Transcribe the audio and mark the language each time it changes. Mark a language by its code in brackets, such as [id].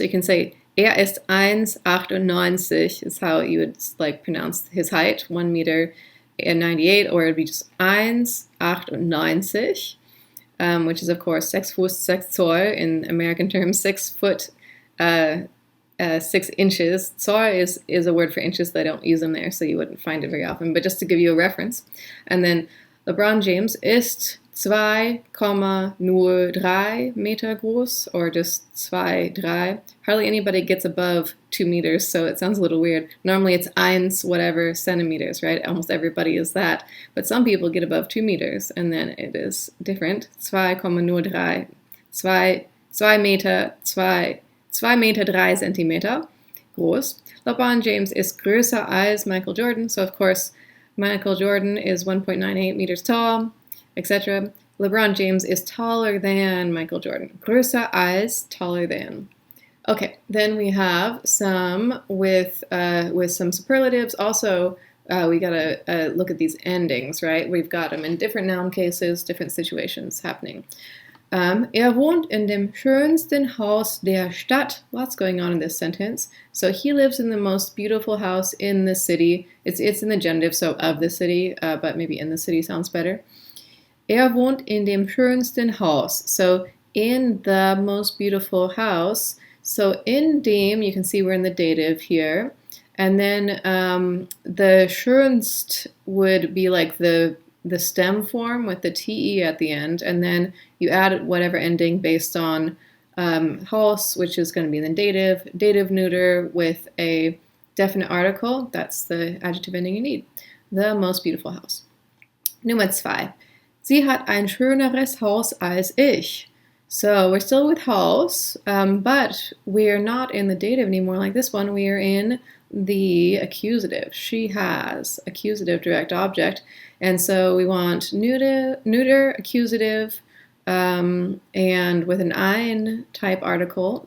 [en] You can say [de] er ist 1,98 [en] is how you would like pronounce his height, 1 meter and 98, or it'd be just 1,98, which is of course [de] 6 Fuß 6 Zoll [en] in American terms, 6 foot 6 inches. Zoll is a word for inches. They don't use them there, so you wouldn't find it very often. But just to give you a reference. And then LeBron James [de] ist 2,03 Meter groß, [en] or just 2,3. Hardly anybody gets above 2 meters, so it sounds a little weird. Normally it's 1 whatever centimeters, right? Almost everybody is that. But some people get above 2 meters, and then it is different. 2,03. [de] 2 Meter, 2 Meter 3 Zentimeter groß. [en] LeBron James [de] ist größer als [en] Michael Jordan, so of course Michael Jordan is 1.98 meters tall, etc. LeBron James is taller than Michael Jordan. [de] Größer als, [en] taller than. Okay, then we have some with some superlatives. Also, we gotta look at these endings, right? We've got them in different noun cases, different situations happening. [de] Wohnt in dem schönsten Haus der Stadt. [en] Lots going on in this sentence. So he lives in the most beautiful house in the city. It's in the genitive, so of the city, but maybe in the city sounds better. [de] Wohnt in dem schönsten Haus. [en] So in the most beautiful house. So in dem, you can see we're in the dative here. And then the schönst would be like the stem form with the te at the end, and then you add whatever ending based on Haus, which is going to be the dative neuter with a definite article. That's the adjective ending you need. The most beautiful house. [de] Nummer 2. Sie hat ein schöneres Haus als ich. [en] So we're still with Haus, but we're not in the dative anymore like this one. We are in the accusative. She has, accusative direct object. And so we want neuter accusative, and with an ein type article.